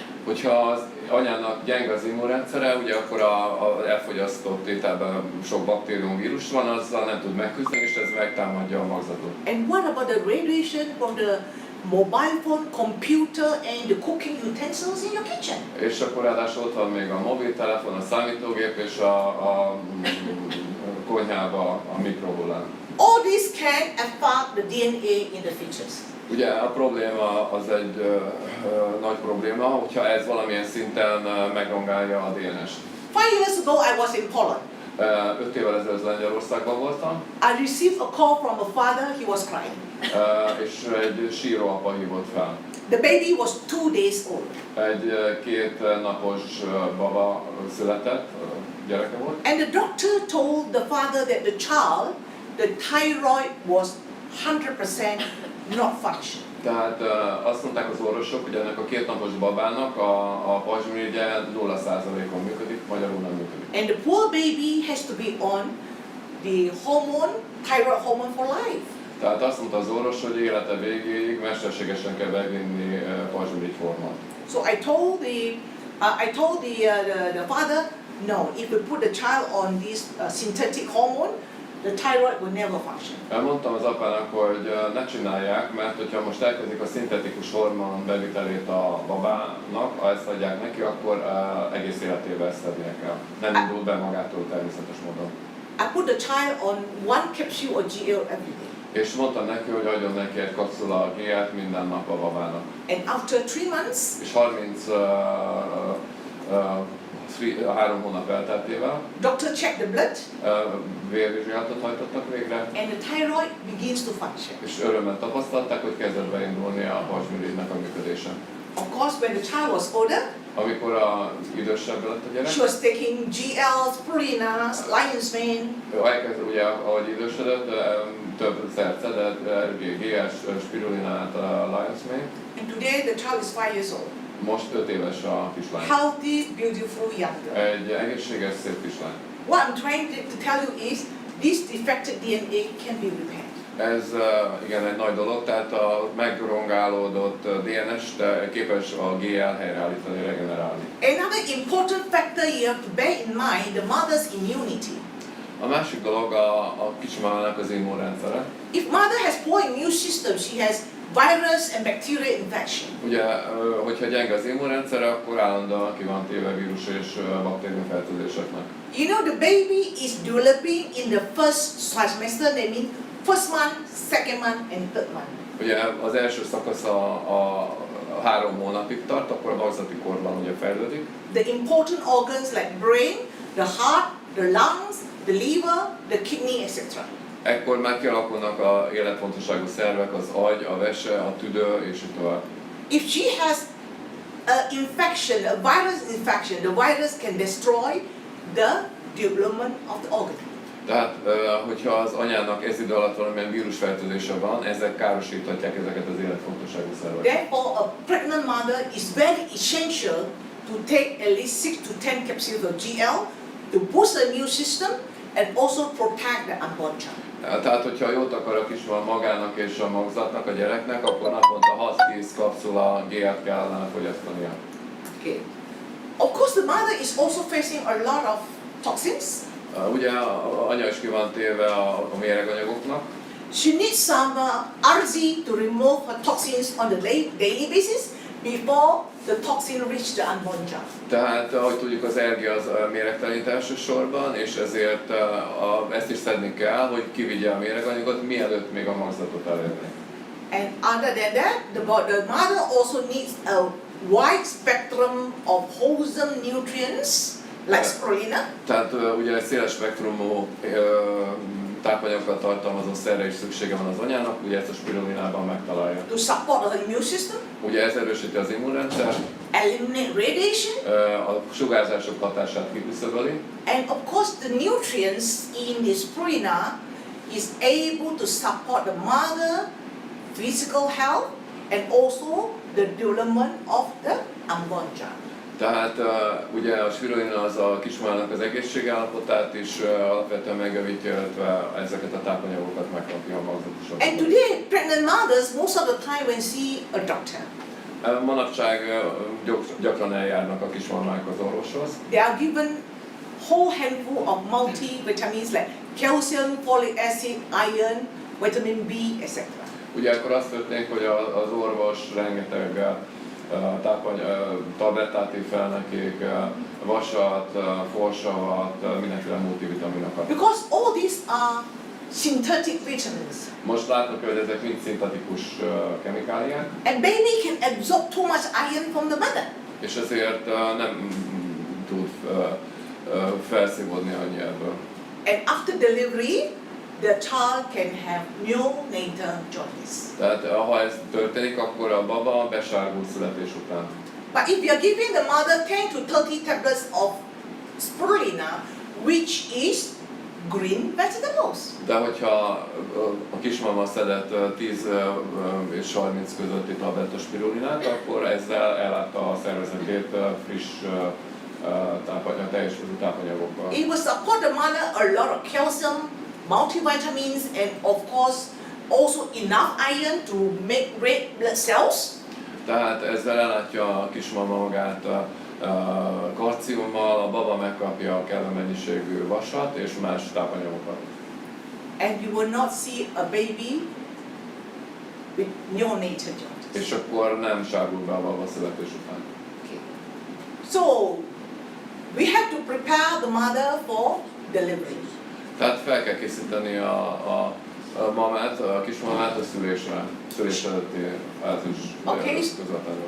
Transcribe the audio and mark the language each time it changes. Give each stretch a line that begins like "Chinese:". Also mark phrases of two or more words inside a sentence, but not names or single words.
Hungarian: Hogyha az anyának gyenge az immunrendszere, ugye akkor a elfogyasztott ételben sok baktérium, vírus van, azzal nem tud megküzdeni, és ez megtámadja a magzatot.
English: And what about the radiation from the mobile phone, computer and the cooking utensils in your kitchen?
Hungarian: És akkor ráadásul ott van még a mobiltelefon, a számítógép és a konyhába a mikrohullám.
English: All this can affect the DNA in the fetus.
Hungarian: Ugye a probléma az egy nagy probléma, hogyha ez valamilyen szinten megrongálja a DNS-t.
English: 5 years ago I was in Poland.
Hungarian: 5 évvel ezelőtt Lengyelországban voltam,
English: I received a call from a father, he was crying.
Hungarian: és egy síró apa hívott fel.
English: The baby was 2 days old.
Hungarian: Egy 2 napos baba született, gyereke volt.
English: And the doctor told the father that the thyroid was 100% not functioning.
Hungarian: Tehát azt mondták az orvosok, hogy ennek a 2 napos babának a pajzsmirigy 0%-on működik, magyarul nem működik.
English: And the poor baby has to be on the hormone, thyroid hormone for life.
Hungarian: Tehát azt mondta az orvos, hogy élete végéig mesterségesen kell bevinni pajzsmirigy hormont.
English: So I told the father, no, if we put the child on this synthetic hormone, the thyroid will never function.
Hungarian: Mondtam az apának, hogy ne csinálják, mert hogyha most elkezdik a szintetikus hormon bevitelét a babának, ha ezt adják neki, akkor egész életében ezt adnia kell. Nem indul be magától természetes módon.
English: I put the child on 1 capsule of GL every day.
Hungarian: És mondtam neki, hogy adjon neki egy kapszula GL-t minden nap a babának.
English: And after 3 months,
Hungarian: És 3 hónap elteltével
English: doctor checked the blood
Hungarian: vérvizsgálatot hajtottak végre,
English: and the thyroid begins to function.
Hungarian: és örömmel tapasztalták, hogy kezdett beindulni a pajzsmirigynek a működése.
English: Of course, when the child was older,
Hungarian: Amikor az idősebb lett a gyerek,
English: she was taking GL, Purina, Lion's Mane,
Hungarian: elkezd, ugye, ahogy idősödött, több szert szedett, GS, spirulinát,
English: Lion's Mane. and today the child is 5 years old.
Hungarian: Most 5 éves a kislány.
English: Healthy, beautiful young girl.
Hungarian: Egy egészséges, szép kislány.
English: What I'm trying to tell you is, this defective DNA can be repaired.
Hungarian: Ez igen egy nagy dolog, tehát a megrongálódott DNS képes a GL helyreállítani, regenerálni.
English: Another important factor you have to bear in mind, the mother's immunity.
Hungarian: A másik dolog a kismamának az immunrendszere.
English: If mother has poor immune system, she has virus and bacterial infection.
Hungarian: Ugye, hogyha gyenge az immunrendszere, akkor állandóan ki van téve vírus és baktériumfertőzéseknek.
English: You know, the baby is developing in the first trimester, that means first month, second month, and third month.
Hungarian: Ugye az első szakasz a 3 hónapig tart, akkor a magzati korban ugye fejlődik.
English: The important organs like brain, the heart, the lungs, the liver, the kidney, etc.
Hungarian: Ekkor már kialakulnak a életfontosságú szervek, az agy, a vese, a tüdő és így tovább.
English: If she has an infection, a virus infection, the virus can destroy the development of the organ.
Hungarian: Tehát, hogyha az anyának ez idő alatt valamilyen vírusfertőzése van, ezek károsíthatják ezeket az életfontosságú szerveket.
English: Therefore, a pregnant mother is very essential to take at least 6 to 10 capsules of GL to boost the immune system and also protect the unborn child.
Hungarian: Tehát, hogyha jót akar a kismama magának és a magzatnak, a gyereknek, akkor naponta 6-10 kapszula GL-t kellene fogyasztania.
English: Okay. Of course, the mother is also facing a lot of toxins.
Hungarian: Ugye az anya is ki van téve a méreganyagoknak.
English: She needs some RZ to remove her toxins on the daily basis before the toxin reach the unborn child.
Hungarian: Tehát, ahogy tudjuk, az RG az méregtelenít elsősorban, és ezért ezt is szedni kell, hogy kivigye a méreganyagot, mielőtt még a magzatot elérni.
English: And other than that, the mother also needs a wide spectrum of wholesome nutrients, like spirulina.
Hungarian: Tehát ugye egy széles spektrumú tápanyagokat tartalmazó szerre is szüksége van az anyának, ugye ezt a spirulinában megtalálja.
English: To support the immune system.
Hungarian: Ugye ez erősíti az immunrendszer,
English: Eliminate radiation.
Hungarian: a sugárzások hatását kiküszöböli.
English: And of course the nutrients in the spirulina is able to support the mother physical health and also the development of the unborn child.
Hungarian: Tehát ugye a spirulina az a kismamának az egészségállapotát is alapvetően megjavítja, illetve ezeket a tápanyagokat megkapja a magzatosan.
English: And today pregnant mothers most of the time when see a doctor,
Hungarian: Manapság gyakran eljárnak a kismamák az orvoshoz.
English: they are given whole handful of multivitamins like calcium, folic acid, iron, vitamin B, etc.
Hungarian: Ugye akkor azt történik, hogy az orvos rengeteg tablettát ír fel nekik, vasat, folsavat, mindenféle multivitaminokat.
English: Because all these are synthetic vitamins.
Hungarian: Most látnak, hogy ezek mind szintetikus kemikáliák,
English: And baby can absorb too much iron from the mother.
Hungarian: és ezért nem tud felszívódni annyi ebből.
English: And after delivery, the child can have neonatal jaundice.
Hungarian: Tehát ha ez történik, akkor a baba besárgul születés után.
English: But if you are giving the mother 10 to 30 tablets of spirulina, which is green vegetables.
Hungarian: De hogyha a kismama szedett 10 és 30 közötti tabletta spirulinát, akkor ezzel ellátta a szervezetét friss teljes tápanyagokkal.
English: It will support the mother a lot of calcium, multivitamins, and of course also enough iron to make red blood cells.
Hungarian: Tehát ezzel ellátja a kismama magát kalciummal, a baba megkapja a kellő mennyiségű vasat és más tápanyagokat.
English: And you will not see a baby with neonatal jaundice.
Hungarian: És akkor nem sárgul be a baba születés után.
English: Okay. So we have to prepare the mother for delivery.
Hungarian: Tehát fel kell készíteni a mamát, a kismamát a szülés előtti fázis közvetlenül.